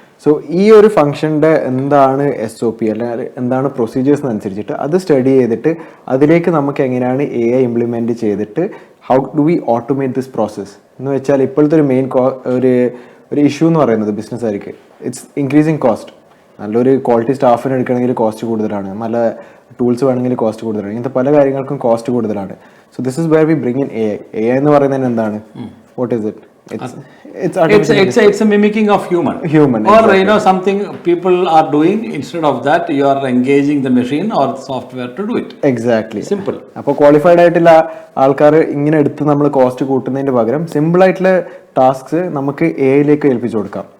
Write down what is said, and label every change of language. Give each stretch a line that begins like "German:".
Malayalam: So ഈ ഒരു ഫംഗ്ഷൻ്റെ എന്താണ് SOP അല്ലെങ്കിൽ എന്താണ് പ്രൊസീജിയേഴ്സ് അനുസരിച്ചിട്ട് അത് സ്റ്റഡി ചെയ്തിട്ട് അതിലേക്ക് നമുക്ക് എങ്ങനെയാണ് AI ഇംപ്ലിമെൻറ്റ് ചെയ്തിട്ട്
English: how do we automate this process
Malayalam: എന്ന് വെച്ചാൽ, ഇപ്പോഴത്തെ ഒരു മെയിൻ ഒരു ഇഷ്യൂ എന്ന് പറയുന്നത് ബിസിനസ്സുകാർക്ക്
English: It's increasing cost.
Malayalam: നല്ലൊരു ക്വാളിറ്റി സ്റ്റാഫിനെ എടുക്കണമെങ്കിൽ കോസ്റ്റ് കൂടുതലാണ്, നല്ല ടൂൾസ് വേണമെങ്കിൽ കോസ്റ്റ് കൂടുതലാണ്, ഇങ്ങനത്തെ പല കാര്യങ്ങൾക്കും കോസ്റ്റ് കൂടുതലാണ്.
English: so this is where we bring in AI
Malayalam: എന്ന് പറയുന്നത് എന്താണ്?
English: What is it? It's a mimicking of human or exactly. Something people are doing. Instead of that, you are engaging the machine or software to do it. Exactly. Simple.
Malayalam: അപ്പോൾ qualified ആയിട്ടുള്ള ആൾക്കാർ ഇങ്ങനെ എടുത്ത് നമ്മൾ cost കൂട്ടുന്നതിന് പകരം simple ആയിട്ടുള്ള tasks നമുക്ക് AIയിലേക്ക് ഏൽപ്പിച്ചു കൊടുക്കാം.